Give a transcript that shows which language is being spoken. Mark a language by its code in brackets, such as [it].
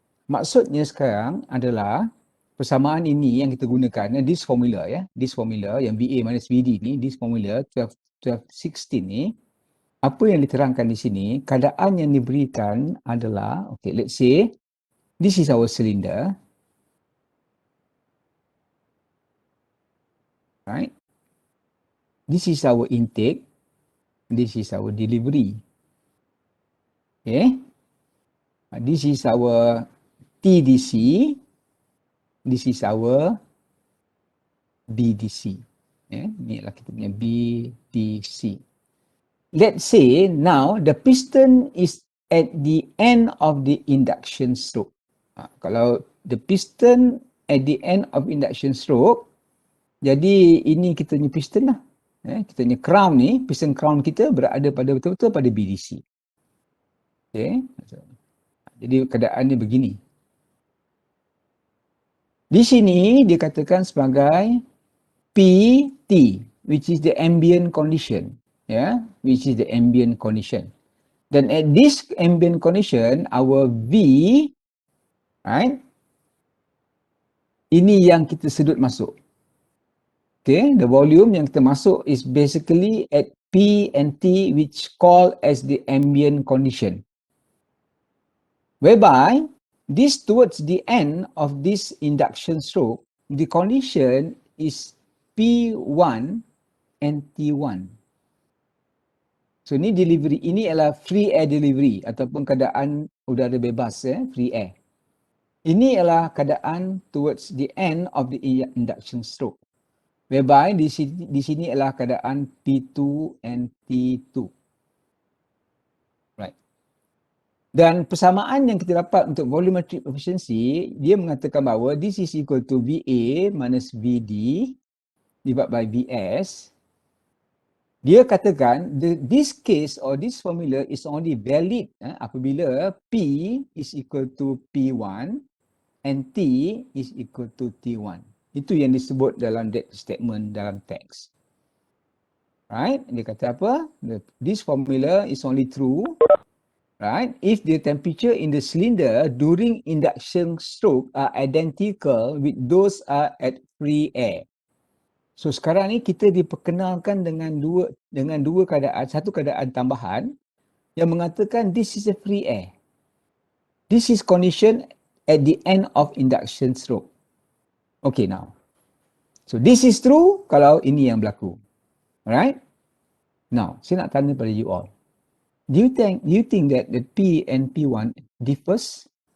[ms] Maksudnya sekarang adalah persamaan ini yang kita gunakan, [en] this formula this formula [ms] yang VA minus VD ni, this formula 1216 ni, apa yang diterangkan di sini, keadaan yang diberikan adalah, [en] okay, let's say this is our cylinder, right? This is our intake, this is our delivery. Okay? This is our TDC, this is our BDC. [ms] Ni adalah kita punya BDC. [en] Let's say now the piston is at the end of the induction stroke. [ms] Kalau [en] the piston at the end of induction stroke, [ms] jadi ini kita punya piston lah. Kita punya crown ni, piston crown kita berada pada betul-betul pada BDC. Okay. Jadi keadaannya begini. Di sini dikatakan sebagai PT, [en] which is the ambient condition. Which is the ambient condition. Then at this ambient condition, our V, right? [ms] Ini yang kita sedut masuk. [en] Okay, the volume [ms] yang kita masuk [en] is basically at P and T, which called as the ambient condition. Whereby, this towards the end of this induction stroke, the condition is P1 and T1. [ms] So ini delivery, ini adalah free air delivery ataupun keadaan udara bebas, free air. Ini adalah keadaan [en] towards the end of the induction stroke. [ms] Whereby di sini adalah keadaan P2 and T2. Right. Dan persamaan yang kita dapat untuk volumetric efficiency, dia mengatakan bahawa [en] this is equal to VA minus VD divided by VS. [ms] Dia katakan [en] this case or this formula is only valid [ms] apabila [en] P is equal to P1 and T is equal to T1. [ms] Itu yang disebut dalam [en] that statement [ms] dalam teks. Right? Dia kata apa? [en] This formula is only true, right, if the temperature in the cylinder during induction stroke are identical with those are at free air. [ms] So sekarang ni kita diperkenalkan dengan dua keadaan, satu keadaan tambahan yang mengatakan [en] this is a free air. This is condition at the end of induction stroke. Okay now. So this is true [ms] kalau ini yang berlaku. [en] Alright? Now, [ms] saya nak tanya pada [en] you all. Do you think that the P and P1 differs?